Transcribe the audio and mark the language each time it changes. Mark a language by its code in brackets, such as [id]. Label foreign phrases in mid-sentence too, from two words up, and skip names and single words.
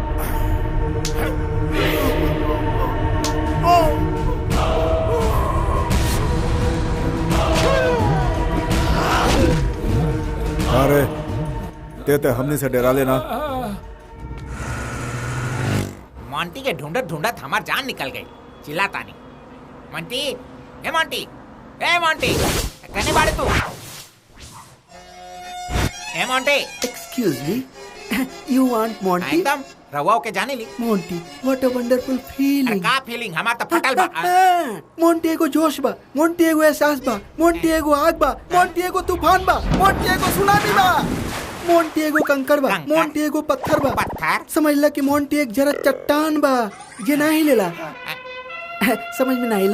[bho] अरे ते हमने से डरा लेना। मोंटी के ढूंढत ढूंढत हमार जान निकल गई। चिल्लाता नहीं। मोंटी, ए मोंटी, ए मोंटी, कने बाड़े तू? ए मोंटी। [en] excuse me, you want Monty? [bho] एकदम रवाओ के जाने ली। मोंटी, [en] what a wonderful feeling. [bho] का फीलिंग? हमार तो फटल बा। मोंटी एगो जोश बा, मोंटी एगो एहसास बा, मोंटी एगो आग बा, मोंटी एगो तूफान बा, मोंटी एगो सुनामी बा, मोंटी एगो कंकड़ बा, मोंटी एगो पत्थर बा। पत्थर? समझ ला कि मोंटी एक जरा चट्टान बा, ये ना ही लेला। समझ में ना आइला?